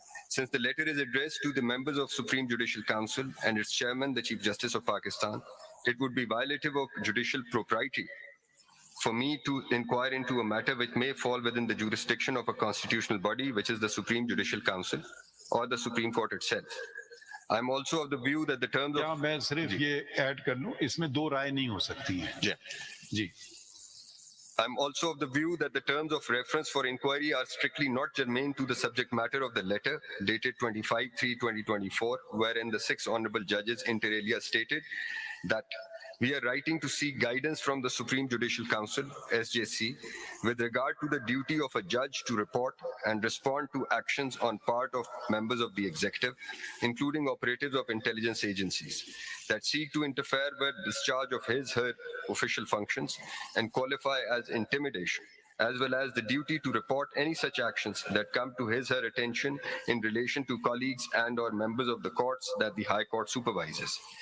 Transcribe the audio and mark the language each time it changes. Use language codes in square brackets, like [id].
[en] Since the letter is addressed to the members of Supreme Judicial Council and its chairman, the Chief Justice of Pakistan, it would be violative of judicial propriety for me to inquire into a matter which may fall within the jurisdiction of a constitutional body, which is the Supreme Judicial Council or the Supreme Court itself. I'm also of the view that the terms [ur] क्या [en] of... [ur] मैं सिर्फ ये add कर लूं, इसमें दो राय नहीं हो सकती है [en] Yeah. [ur] Ji [en] I'm also of the view that the terms of reference for inquiry are strictly not germane to the subject matter of the letter dated 25/3/2024, wherein the 6 honorable judges inter alia stated that we are writing to seek guidance from the Supreme Judicial Council, SJC, with regard to the duty of a judge to report and respond to actions on part of members of the executive, including operatives of intelligence agencies, that seek to interfere with discharge of his/her official functions and qualify as intimidation, as well as the duty to report any such actions that come to his/her attention in relation to colleagues and/or members of the courts that the High Court supervises.